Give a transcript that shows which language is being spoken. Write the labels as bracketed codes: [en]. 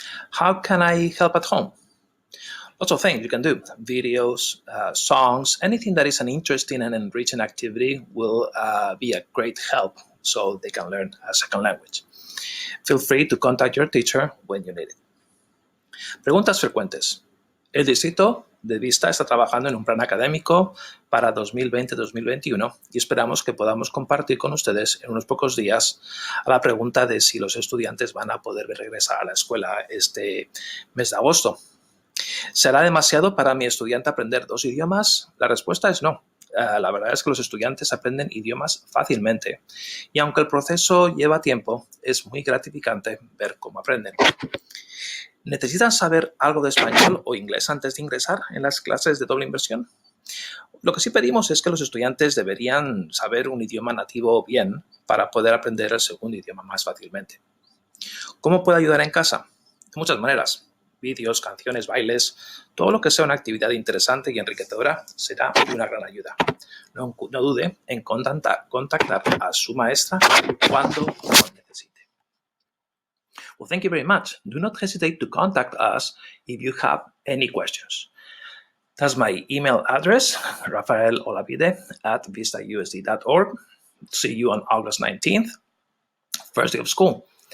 [en] How can I help at home? Lots of things you can do. Videos, songs, anything that is an interesting and enriching activity will be a great help so they can learn a second language. Feel free to contact your teacher when you need it. [es] Preguntas frecuentes. El distrito de Vista está trabajando en un plan académico para 2020-2021 y esperamos que podamos compartir con ustedes en unos pocos días a la pregunta de si los estudiantes van a poder regresar a la escuela este mes de agosto. ¿Será demasiado para mi estudiante aprender dos idiomas? La respuesta es no. La verdad es que los estudiantes aprenden idiomas fácilmente y aunque el proceso lleva tiempo, es muy gratificante ver cómo aprenden. ¿Necesitan saber algo de español o inglés antes de ingresar en las clases de doble inversión? Lo que sí pedimos es que los estudiantes deberían saber un idioma nativo bien para poder aprender el segundo idioma más fácilmente. ¿Cómo puedo ayudar en casa? De muchas maneras. vídeos, canciones, bailes, todo lo que sea una actividad interesante y enriquecedora será de una gran ayuda. No dude en contactar a su maestra cuando lo necesite. [en] Well, thank you very much. Do not hesitate to contact us if you have any questions. That's my email address, rafaelolavide@vistausd.org. See you on August 19th, first day of school.